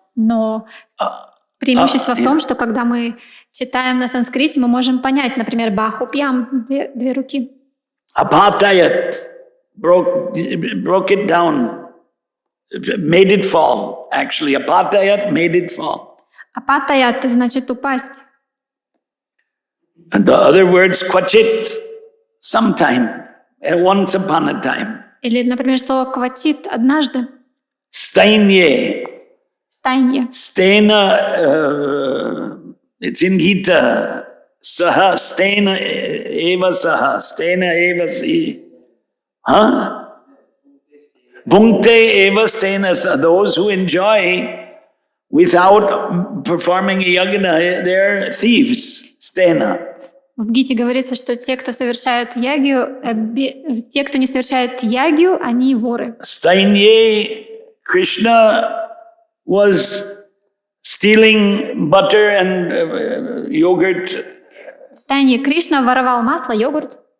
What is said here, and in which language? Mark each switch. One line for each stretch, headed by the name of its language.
Russian: Но преимущество в том, что когда мы читаем на санскрите, мы можем понять, например, Бахупьям, две руки.
English: Apatayat broke it down, made it fall. Actually, apatayat made it fall.
Russian: Апатаят значит упасть.
English: And the other words, kvachit, sometime, once upon a time.
Russian: Или, например, слово квачит однажды.
Sanskrit: Stainye. Стайнье. Stena,
English: it's in Gita.
Sanskrit: Saha, stena eva saha, stena eva si. Huh? Bhunkte eva stena saha.
English: Those who enjoy without performing a yagna, they're thieves.
Sanskrit: Stena.
Russian: В Гите говорится, что те, кто совершают ягью, те, кто не совершает ягью, они воры.
English: Stainye, Krishna was stealing butter and yogurt.
Russian: Стайнье Кришна воровал масло, йогурт.